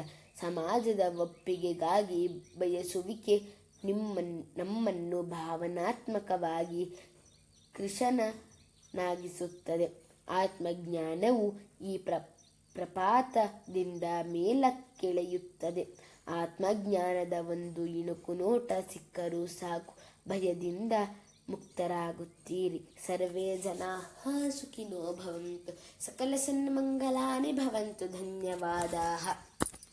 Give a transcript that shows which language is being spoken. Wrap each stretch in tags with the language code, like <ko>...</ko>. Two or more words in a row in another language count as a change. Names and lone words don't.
<kn>ಸಮಾಜದ ಒಪ್ಪಿಗೆಗಾಗಿ ಬಯಸುವಿಕೆ ನಮ್ಮನ್ನು ಭಾವನಾತ್ಮಕವಾಗಿ ಕೃಶನಾಗಿಸುತ್ತದೆ. ಆತ್ಮಜ್ಞಾನವು ಈ ಪ್ರಪಾತದಿಂದ ಮೇಲಕ್ಕೆಳೆಯುತ್ತದೆ. ಆತ್ಮಜ್ಞಾನದ ಒಂದು ಇಣುಕು ನೋಟ ಸಿಕ್ಕರೂ ಸಾಕು, ಭಯದಿಂದ ಮುಕ್ತರಾಗುತ್ತೀರಿ.</kn> <sa>ಸರ್ವೇ ಜನಾಃ ಸುಖಿನೋ ಭವಂತು, ಸಕಲ ಸನ್ಮಂಗಲಾನಿ ಭವಂತು. ಧನ್ಯವಾದಾಃ.</sa>